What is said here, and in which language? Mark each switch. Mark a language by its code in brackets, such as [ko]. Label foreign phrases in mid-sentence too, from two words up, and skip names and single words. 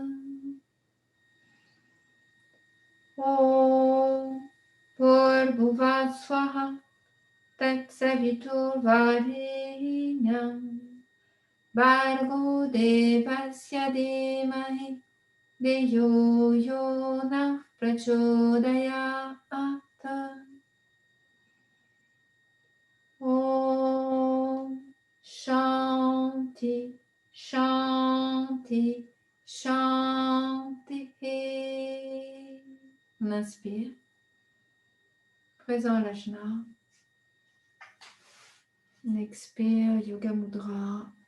[sa] Om Bhurrbhuva Swaha Tat Savitur Varenyam Bhargo Devasya Dhimāhi Dhiyo Yo Nah Prachodayāt. Om Shanti, Shanti, Shanti. [fr] On inspire. Présent l'ajna. On expire, Yoga Mudra.